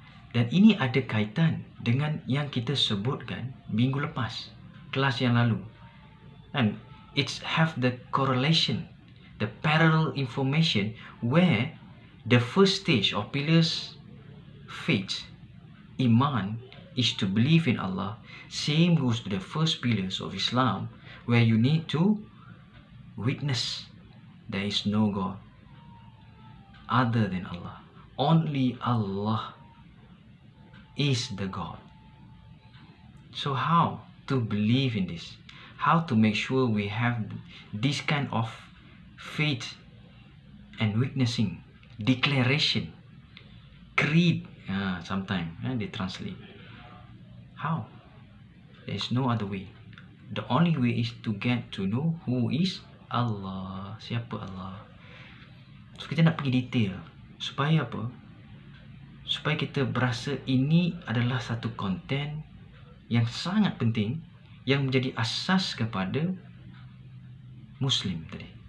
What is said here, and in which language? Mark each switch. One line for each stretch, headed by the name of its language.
Malay: Dan ini ada kaitan dengan yang kita sebutkan minggu lepas, kelas yang lalu.
English: And it's have the correlation, the parallel information where the first stage of pillars faith, iman, is to believe in Allah. Same goes to the first pillars of Islam, where you need to witness there is no God other than Allah. Only Allah is the God. So how to believe in this? How to make sure we have this kind of faith and witnessing, declaration, creed, sometimes they translate. How? There is no other way. The only way is to get to know who is Allah.
Malay: Siapa Allah? So kita nak pergi detail. Supaya apa? Supaya kita berasa ini adalah satu konten yang sangat penting, yang menjadi asas kepada Muslim tadi.